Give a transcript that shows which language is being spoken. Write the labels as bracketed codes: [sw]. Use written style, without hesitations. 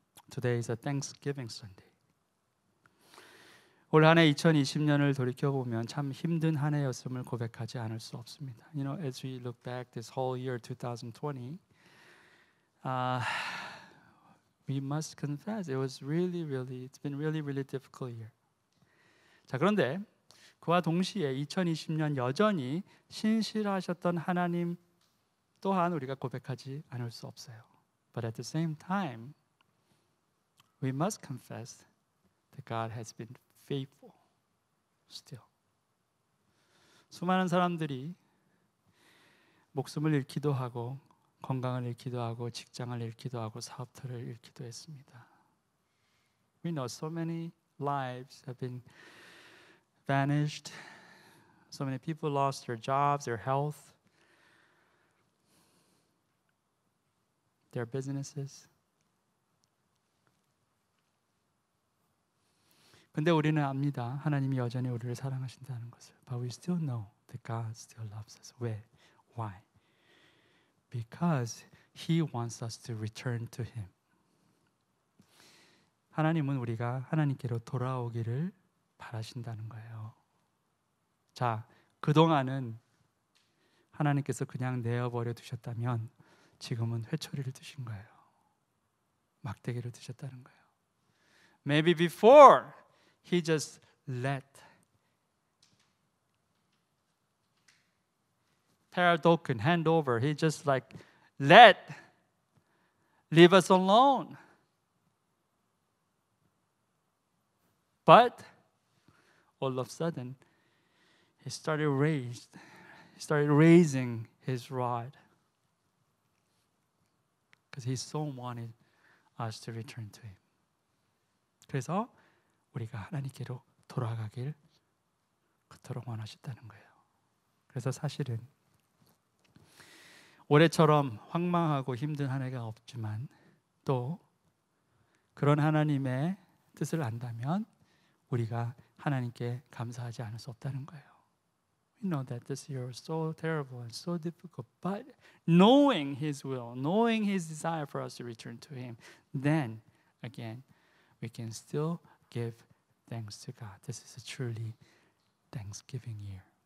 [en] Today is a Thanksgiving Sunday. [ko] 올 한 해 2020년을 돌이켜보면 참 힘든 한 해였음을 고백하지 않을 수 없습니다. [en] You know, as we look back this whole year 2020, we must confess it's been really difficult year. [ko] 자, 그런데 그와 동시에 2020년 여전히 신실하셨던 하나님 또한 우리가 고백하지 않을 수 없어요. [en] But at the same time, we must confess that God has been faithful still. [ko] 수많은 사람들이 목숨을 잃기도 하고 건강을 잃기도 하고 직장을 잃기도 하고 사업터를 잃기도 했습니다. [en] We know so many lives have been vanished. So many people lost their jobs, their health, their businesses. [ko] 근데 우리는 압니다. 하나님이 여전히 우리를 사랑하신다는 것을. [en] But we still know that God still loves us. [ko] 왜? [en] Why? Because He wants us to return to Him. [ko] 하나님은 우리가 하나님께로 돌아오기를 바라신다는 거예요. 자, 그동안은 하나님께서 그냥 내어버려 두셨다면 지금은 회초리를 드신 거예요. 막대기를 드셨다는 거예요. [en] Maybe before He just let Paradoken hand over. He just leave us alone. But all of a sudden, He started raising His rod. Because He so wanted us to return to Him. [ko] 그래서 우리가 하나님께로 돌아가길 그토록 원하셨다는 거예요. 그래서 사실은 올해처럼 황망하고 힘든 한 해가 없지만 또 그런 하나님의 뜻을 안다면 우리가 하나님께 감사하지 않을 수 없다는 거예요. [en] We know that this year was so terrible and so difficult, but knowing His will, knowing His desire for us to return to Him, then again we can still give thanks to God. This is a truly Thanksgiving year.